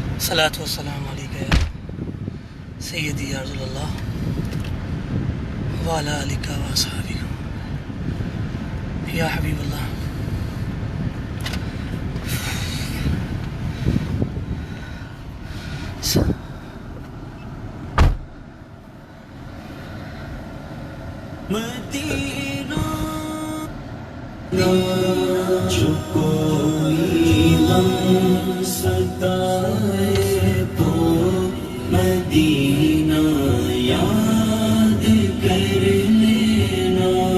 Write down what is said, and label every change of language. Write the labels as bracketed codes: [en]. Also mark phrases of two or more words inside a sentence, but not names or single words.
[ar] الصلاة والسلام عليك يا سيدي يا رسول الله وعلى آلك وأصحابك يا حبيب الله. [ur] مدینہ جو کوئی غم ستائے تو مدینہ یاد کر لینا.